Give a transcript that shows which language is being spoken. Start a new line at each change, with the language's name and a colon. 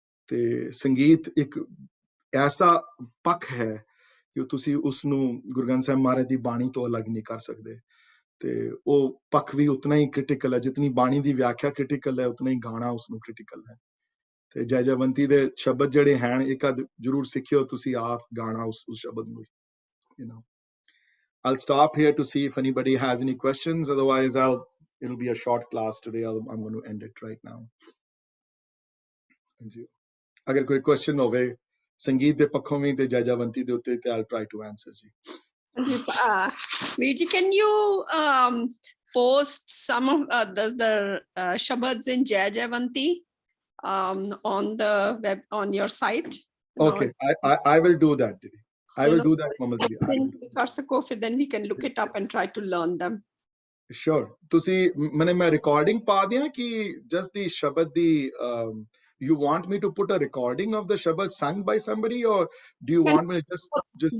Punjabi: ਤੇ ਸੰਗੀਤ ਇੱਕ ਐਸਾ ਪੱਖ ਹੈ ਕਿ ਤੁਸੀਂ ਉਸਨੂੰ ਗੁਰੂ ਗ੍ਰੰਥ ਸਾਹਿਬ ਮਹਾਰਾਜ ਦੀ ਬਾਣੀ ਤੋਂ ਅਲੱਗ ਨਹੀਂ ਕਰ ਸਕਦੇ। ਤੇ ਉਹ ਪੱਖ ਵੀ ਉਤਨਾ ਹੀ ਕ੍ਰਿਟੀਕਲ ਹੈ, ਜਿਤਨੀ ਬਾਣੀ ਦੀ ਵਿਆਖਿਆ ਕ੍ਰਿਟੀਕਲ ਹੈ, ਉਤਨਾ ਹੀ ਗਾਣਾ ਉਸਨੂੰ ਕ੍ਰਿਟੀਕਲ ਹੈ। ਤੇ ਜੈਜਾਵੰਤੀ ਦੇ ਸ਼ਬਦ ਜਿਹੜੇ ਹਨ, ਇੱਕ ਜ਼ਰੂਰ ਸਿੱਖਿਓ ਤੁਸੀਂ ਆਪ ਗਾਣਾ ਉਸ ਸ਼ਬਦ ਨੂੰ।
English: I'll stop here to see if anybody has any questions. Otherwise, it'll be a short class today. I'm going to end it right now.
Punjabi: ਅਗਰ ਕੋਈ question ਹੋਵੇ ਸੰਗੀਤ ਦੇ ਪੱਖੋਂ ਵੀ ਤੇ ਜੈਜਾਵੰਤੀ ਦੇ ਉੱਤੇ, ਤੇ
English: I'll try to answer
Punjabi: ਜੀ।
English: Veerji, can you post some of the shabads in Jaijavanti on the web, on your site? Okay, I will do that, Didi. I will do that, Mamal ji. Then we can look it up and try to learn them.
Punjabi: Sure. ਤੁਸੀਂ ਮੈਂ recording ਪਾ ਦਿਆਂ ਕਿ just the ਸ਼ਬਦ ਦੀ
English: you want me to put a recording of the Shabad sung by somebody, or do you want me to just